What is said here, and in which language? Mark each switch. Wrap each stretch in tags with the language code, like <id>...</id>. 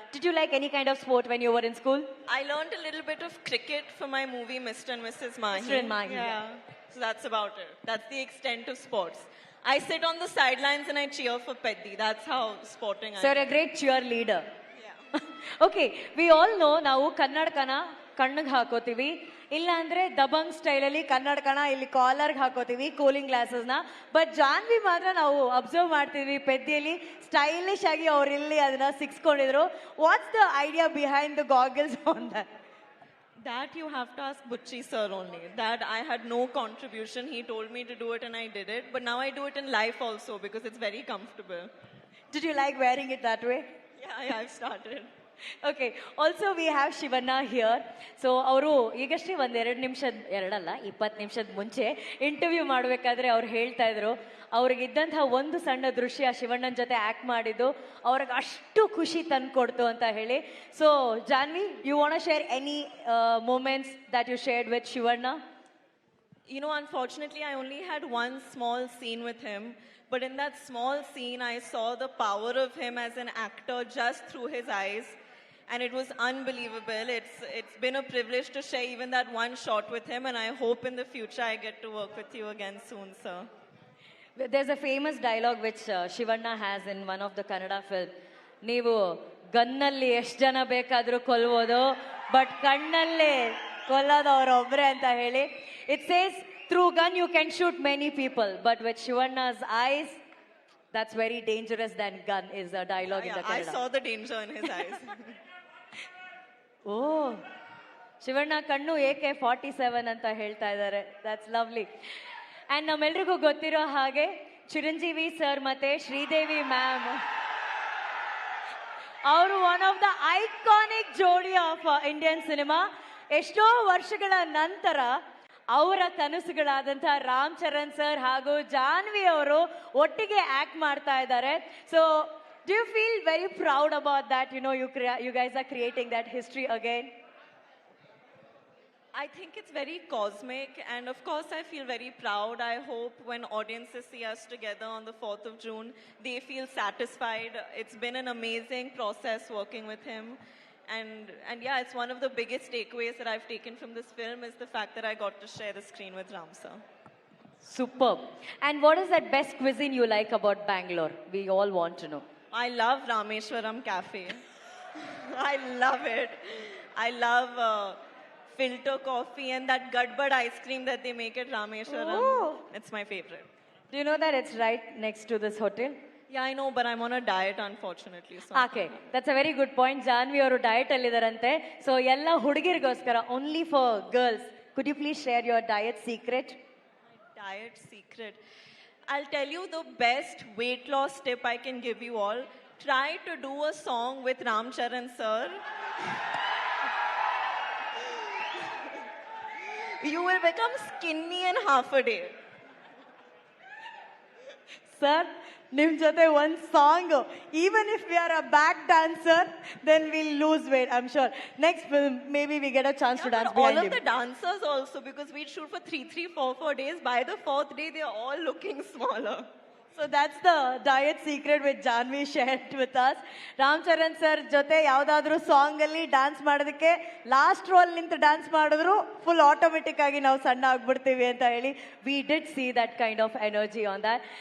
<en>Did you like any kind of sport when you were in school? I learned a little bit of cricket for my movie Mr. and Mrs. Mahi. Mr. and Mahi. Yeah. So that's about it. That's the extent of sports. I sit on the sidelines and I cheer for Peddi. That's how sporting I am. So you're a great cheerleader. Yeah. Okay, we all know</en> <kn>ನಾವು ಕನ್ನಡಕನ ಕಣ್ಣಿಗೆ ಹಾಕೋತೀವಿ, ಇಲ್ಲ ಅಂದ್ರೆ ದಬಂಗ್ ಸ್ಟೈಲಲ್ಲಿ ಕನ್ನಡಕನ ಇಲ್ಲಿ ಕಾಲರ್ಗೆ ಹಾಕೋತೀವಿ, cooling ಗ್ಲಾಸಸ್ನ. But Janhvi ಮಾತ್ರ ನಾವು observe ಮಾಡ್ತೀವಿ ಪೆದ್ದಿಯಲ್ಲಿ stylish ಆಗಿ ಅವ್ರು ಇಲ್ಲಿ ಅದನ್ನ ಸಿಕ್ಸ್ಕೊಂಡಿದ್ರು.</kn> <en>What's the idea behind the goggles on that? That you have to ask Butchi sir only. That I had no contribution. He told me to do it and I did it. But now I do it in life also because it's very comfortable. Did you like wearing it that way? Yeah, I've started. Okay, also we have Shivanna here.</en> <kn>So ಅವರು ಈಗಷ್ಟೇ ಒಂದು 20 ನಿಮಿಷದ ಮುಂಚೆ interview ಮಾಡಬೇಕಾದ್ರೆ ಅವ್ರು ಹೇಳ್ತಾ ಇದ್ರು ಅವ್ರಿಗಿದ್ದಂತಹ ಒಂದು ಸಣ್ಣ ದೃಶ್ಯ ಶಿವಣ್ಣನ ಜೊತೆ ಆಕ್ಟ್ ಮಾಡಿದ್ದು ಅವ್ರಿಗೆ ಅಷ್ಟು ಖುಷಿ ತಂದ್ಕೊಡ್ತು ಅಂತ ಹೇಳಿ.</kn> <en>So Janhvi, you want to share any moments that you shared with Shivanna? You know, unfortunately, I only had one small scene with him. But in that small scene, I saw the power of him as an actor just through his eyes. And it was unbelievable. It's been a privilege to share even that one shot with him. And I hope in the future I get to work with you again soon, sir. There's a famous dialogue which Shivanna has in one of the Kannada film.</en> <kn>ನೀವು ಗನ್ನಲ್ಲಿ ಎಷ್ಟು ಜನ ಬೇಕಾದರೂ ಕೊಲ್ಬೋದು, but ಕಣ್ಣಲ್ಲಿ ಕೊಲ್ಲೋದು ಅವರೊಬ್ಬರೇ ಅಂತ ಹೇಳಿ.</kn> <en>It says, through gun you can shoot many people, but with Shivanna's eyes, that's very dangerous than gun is the dialogue in the Kannada. I saw the danger in his eyes.</en> <kn>Oh, Shivanna ಕಣ್ಣು AK-47 ಅಂತ ಹೇಳ್ತಾ ಇದ್ದಾರೆ.</kn> <en>That's lovely.</en> <kn>And ನಮ್ಮೆಲ್ರಿಗೂ ಗೊತ್ತಿರೋ ಹಾಗೆ Chiranjeevi sir ಮತ್ತೆ Sridevi ma'am ಅವರು</kn> <en>one of the iconic</en> <kn>ಜೋಡಿ</kn> <en>Of Indian cinema.</en> <kn>ಎಷ್ಟೋ ವರ್ಷಗಳ ನಂತರ ಅವರ ಕನಸುಗಳಾದಂಥ ರಾಮ್ ಚರಣ್ ಸರ್ ಹಾಗೂ ಜಾನ್ವಿ ಅವರು ಒಟ್ಟಿಗೆ ಆಕ್ಟ್ ಮಾಡ್ತಾ ಇದ್ದಾರೆ.</kn> <en>So do you feel very proud about that? You know you guys are creating that history again. I think it's very cosmic, and of course I feel very proud. I hope when audiences see us together on the 4th of June, they feel satisfied. It's been an amazing process working with him. And yeah, it's one of the biggest takeaways that I've taken from this film is the fact that I got to share the screen with Ram sir. Superb. And what is that best cuisine you like about Bangalore? We all want to know. I love Rameshwaram Cafe. I love it. I love filter coffee and that Gadbad ice cream that they make at Rameshwaram. Oh. It's my favorite. Do you know that it's right next to this hotel? Yeah, I know, but I'm on a diet, unfortunately. So. Okay, that's a very good point.</en> <kn>Janhvi ಅವರು diet ಅಲ್ಲಿದಾರಂತೆ. So ಎಲ್ಲ ಹುಡುಗಿರಿಗೋಸ್ಕರ</kn> <en>only for girls. Could you please share your diet secret? Diet secret. I'll tell you the best weight loss tip I can give you all. Try to do a song with Ram Charan sir. You will become skinny in half a day.</en> <kn>Sir ನಿಮ್ ಜೊತೆ ಒಂದ್</kn> <en>Song even if we are a back dancer then will lose weight I am sure next film maybe we get a chance to dance All of the dancers also, because we shoot for 3, 4 days. By the 4th day, they are all looking smaller. So that's the diet secret with Janhvi shared with us.</en> <kn>Ram Charan sir ಜೊತೆ ಯಾವ್ದಾದ್ರು song ಅಲ್ಲಿ dance ಮಾಡೋದಕ್ಕೆ last roll ನಿಂತು dance ಮಾಡಿದ್ರು full automatic ಆಗಿ ನಾವು ಸಣ್ಣ ಆಗ್ಬಿಡ್ತೀವಿ ಅಂತ ಹೇಳಿ</kn> <en>We did see that kind of energy on that.</en>